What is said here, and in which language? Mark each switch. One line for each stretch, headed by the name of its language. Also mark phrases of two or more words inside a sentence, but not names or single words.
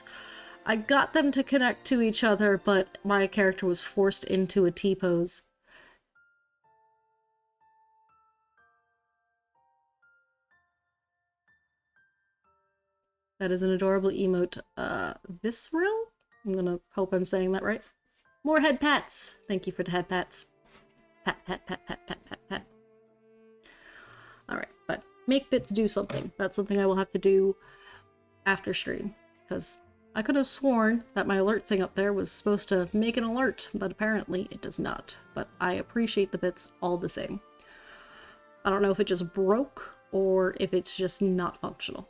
English: I got them to connect to each other, but my character was forced into a T-pose. That is an adorable emote. Visceral? I'm gonna hope I'm saying that right. More head pats! Thank you for the head pats. Pat, pat, pat, pat, pat, pat, pat. Alright, but make bits do something. That's something I will have to do after stream, because I could have sworn that my alert thing up there was supposed to make an alert, but apparently it does not. But I appreciate the bits all the same. I don't know if it just broke or if it's just not functional.